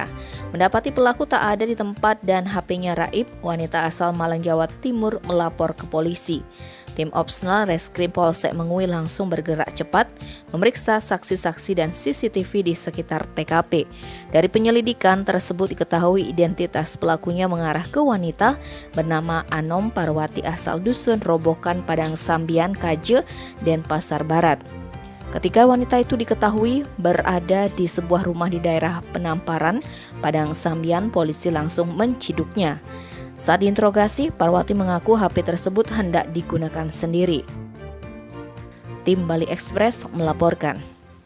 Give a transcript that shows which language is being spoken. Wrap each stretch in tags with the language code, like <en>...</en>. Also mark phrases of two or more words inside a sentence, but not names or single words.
<id>Mendapati pelaku tak ada di tempat dan HP-nya raib, wanita asal Malang, Jawa Timur melapor ke polisi. Tim Opsnal Reskrim Polsek Mengui langsung bergerak cepat, memeriksa saksi-saksi dan CCTV di sekitar TKP. Dari penyelidikan tersebut diketahui identitas pelakunya mengarah ke wanita bernama Anom Parwati asal Dusun Robokan, Padang Sambian, Kaje, Denpasar Barat. Ketika wanita itu diketahui berada di sebuah rumah di daerah Penamparan, Padang Sambian, polisi langsung menciduknya. Saat diinterogasi, Parwati mengaku HP tersebut hendak digunakan sendiri. Tim Bali Express melaporkan.</id>